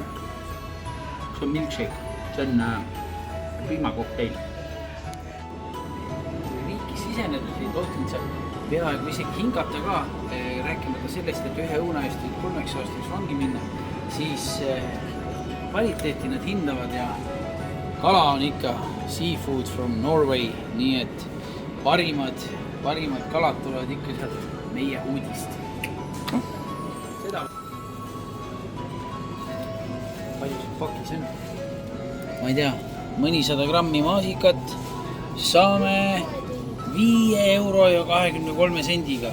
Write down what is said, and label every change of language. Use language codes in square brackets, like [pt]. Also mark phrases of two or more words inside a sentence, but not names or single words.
[et] See on milkshake, see on piimakokteil. Riiki sisenedes ei tohtinud seal peaaegu isegi hingata ka, rääkimata sellest, et ühe õuna eest 3 aastaks vangi minna, siis kvaliteeti nad hindavad ja kala on ikka [en] seafood from Norway, [et] nii et parimad kalad tulevad ikka sealt meie uudist. Seda. Palju see pakis on? Ma ei tea, mõnisada grammi maasikat saame 5 euro ja 23 sendiga.